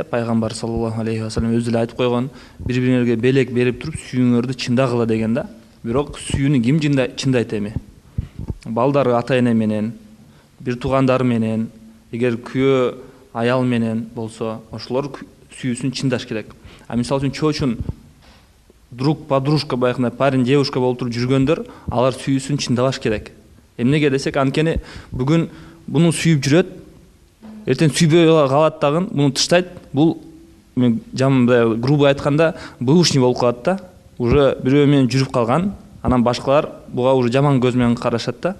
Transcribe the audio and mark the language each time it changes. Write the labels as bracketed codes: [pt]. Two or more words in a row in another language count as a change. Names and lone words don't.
[ky] Пайгамбар [ar] صلى الله عليه وسلم [ky] өзү эле айтып койгон, бири-бириңерге белек берип туруп сүйүүңөрдү чындагыла деген да. Бирок сүйүүнү ким чындайт эми? Балдары ата эне менен, бир туугандары менен, эгер күйөө аял менен болсо, ошолор сүйүүсүн чындаш керек. А мисалы үчүн чоочун [ru] друг подружка [ky] баягындай [ru] парень девушка [ky] болуп туруп жүргөндөр, алар сүйүүсүн чындабаш керек. Эмнеге десек, анткени бүгүн буну сүйүп жүрөт, эртең сүйбөй калат дагы, буну тыштайт. Бул мен жамандай грубо айтканда бывушный болуп калат да. Уже бирөө менен жүрүп калган, анан башкалар буга уже жаман көз менен карашат да.